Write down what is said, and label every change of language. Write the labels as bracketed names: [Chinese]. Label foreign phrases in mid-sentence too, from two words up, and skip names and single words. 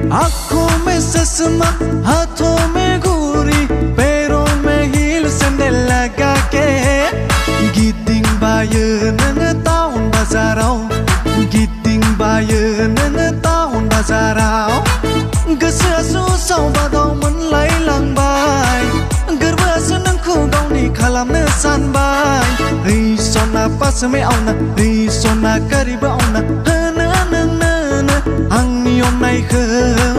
[Hindi] आँखों में चश्मा हाथों में घूरी पैरों में हील सैंडल लगा के [Bodo] गिदिं बायो नोङो टाउन बाजाराव गिदिं बायो नोङो टाउन बाजाराव गोसोआ जुसाव बादाव मोनलायलांबाय गोरबोआसो नोंखौ गावनि खालामनो सानबाय ओइ सना पासमे आवना ओइ सना कारिबो आवना होनो नोंनो आंनि अननायखौ